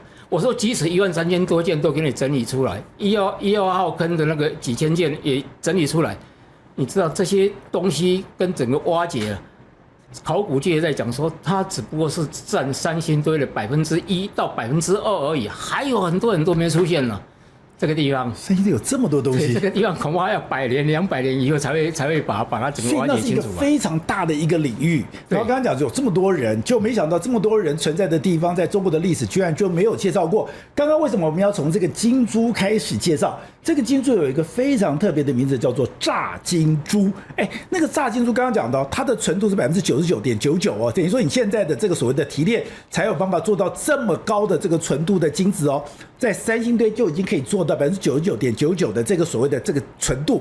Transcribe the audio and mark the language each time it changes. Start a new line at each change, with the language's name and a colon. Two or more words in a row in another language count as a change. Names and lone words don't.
Chinese: 我說，即使13000多件都給你整理出來，1號坑的那個幾千件也整理出來，你知道這些東西跟整個挖掘，考古界在講說，它只不過是佔三星堆的1%到2%而已，還有很多沒出現了。這個地方，三星堆有這麼多東西，這個地方恐怕要100年、200年以後才會把它整個挖掘清楚吧。所以那是一個非常大的一個領域。然後剛剛講有這麼多人，就沒想到這麼多人存在的地方，在中國的歷史居然就沒有介紹過。剛剛為什麼我們要從這個金珠開始介紹？這個金珠有一個非常特別的名字，叫做炸金珠。那個炸金珠剛剛講到，它的純度是99.99%哦，等於說你現在的這個所謂的提煉才有辦法做到這麼高的這個純度的金子哦，在三星堆就已經可以做到99.99%的這個所謂的這個純度。